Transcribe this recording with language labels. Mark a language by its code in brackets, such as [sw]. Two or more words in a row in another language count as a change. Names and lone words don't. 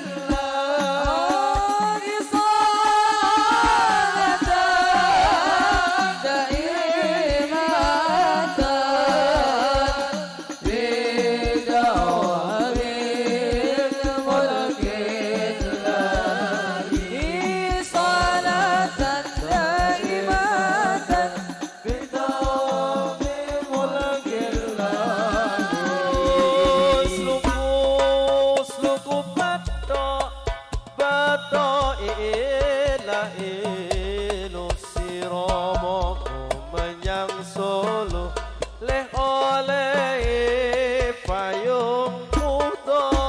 [ar] الله صلاة دائمة بدوام ملك الله صلاة دائمة بدوام ملك الله [jv] Sluku bato ila ilo siromo menyang Solo leh oleh payung muda